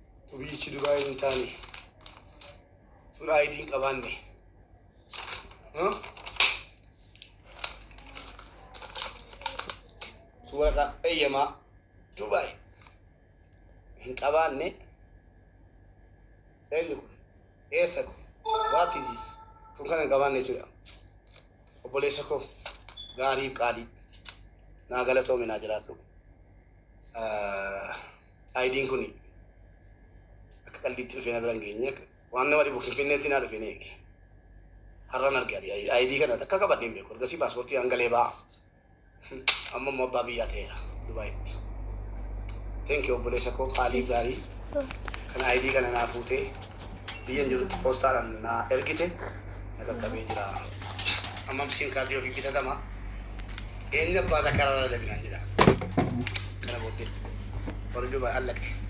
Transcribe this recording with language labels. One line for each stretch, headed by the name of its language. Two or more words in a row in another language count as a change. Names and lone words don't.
Oromo: Tu biyyichi Dubaayin hin taane, tu laayidiin qabaanne. Huh? Tu waraqaa eeyyamaa Dubaay hin qabaanne. Eenyu kun? Eessa kun?
English: What is this?
Oromo: Kun kana hin qabaanne jechuudha. Obboleessa koo, gaariif qaalii. Naa galatoomi, naa jiraadhu. Eh, I D kun akka qalbiitti dhufee na bira hin geenye. Waan nama dhibu Finfinneetti naa dhufee na eege. Har'aan arge adi, I D kana takka qabadheen beeku. Ergasii paaspoortii hangalee ba'a. Amma immoo abbaa biyyaa ta'eera Dubaayitti.
English: Thank you
Oromo: obboleessa koo, qaalii gaarii. Kana I D kana naa fuutee biyyan jirutti poostaadhaan naa ergite na qaqqabee jira. Amma sim kaardii ofii bitatama. Eenyu abbaa isaa karaa irra dabinaan jedha. Kana booddee warri Dubaay allaqe.